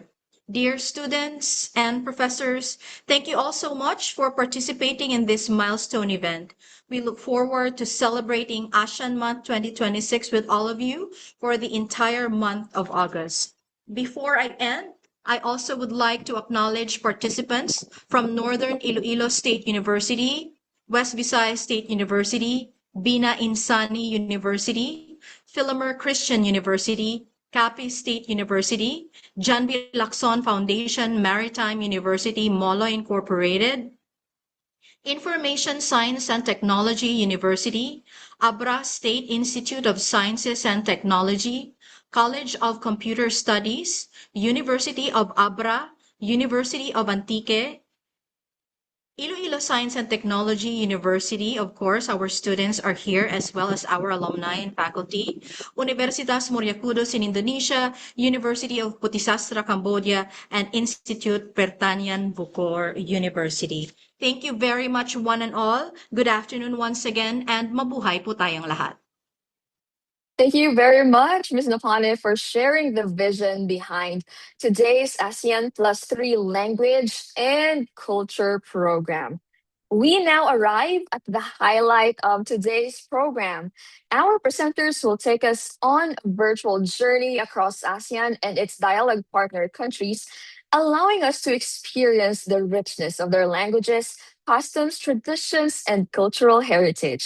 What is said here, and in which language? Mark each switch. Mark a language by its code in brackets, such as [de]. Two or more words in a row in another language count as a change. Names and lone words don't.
[en] Dear students and professors, thank you all so much for participating in this milestone event. We look forward to celebrating ASEAN Month 2026 with all of you for the entire month of August. Before I end, I also would like to acknowledge participants from Northern Iloilo State University, West Visayas State University, Bina Insani University, Philomer Christian University, Capiz State University, John B. Lacson Foundation, Maritime University, Molo Incorporated, Information Science and Technology University, Abra State Institute of Sciences and Technology, College of Computer Studies, University of Abra, University of Antique, Iloilo Science and Technology University, of course, our students are here as well as our alumni and faculty. Universitas Muriakudos in Indonesia, University of Putisastra, Cambodia, and Institute Pertanian Bukor University. Thank you very much, one and all. Good afternoon once again, and [tl] mabuhay po tayong lahat. [en] Thank you very much, Ms. Napane, for sharing the vision behind today's ASEAN+3 language and culture program. We now arrive at the highlight of today's program. Our presenters will take us on a virtual journey across ASEAN and its dialogue partner countries, allowing us to experience the richness of their languages, customs, traditions, and cultural heritage.